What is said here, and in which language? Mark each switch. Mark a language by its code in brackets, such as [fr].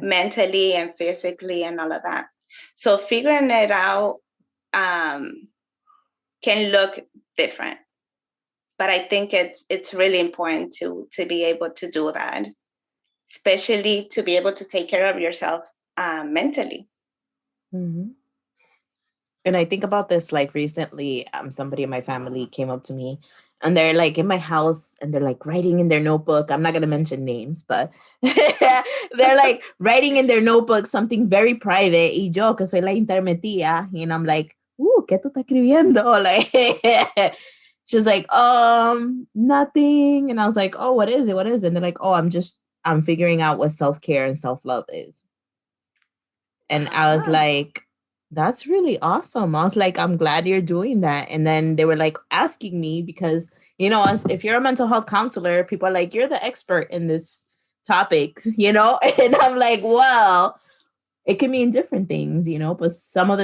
[en] mentally and physically and all of that. So figuring it out um, can look different, but I think it's really important to be able to do that, especially to be able to take care of yourself mentally. Hmm. And I think about this like recently, somebody in my family came up to me and they're like in my house and they're like writing in their notebook. I'm not going to mention names, but they're like writing in their notebook something very private. [es] Y yo, que soy la intermetida, [en] and I'm like, [es] ¿qué tú estás escribiendo? [en] Like, she's like, nothing. And I was like, oh, what is it? What is it? And they're like, oh, I'm figuring out what self-care and self-love is. And I was Ah, like, that's really awesome. I was like, I'm glad you're doing that. And then they were like asking me because, if you're a mental health counselor, people are like, you're the expert in this topic, And I'm like, well, it can mean different things, but some of the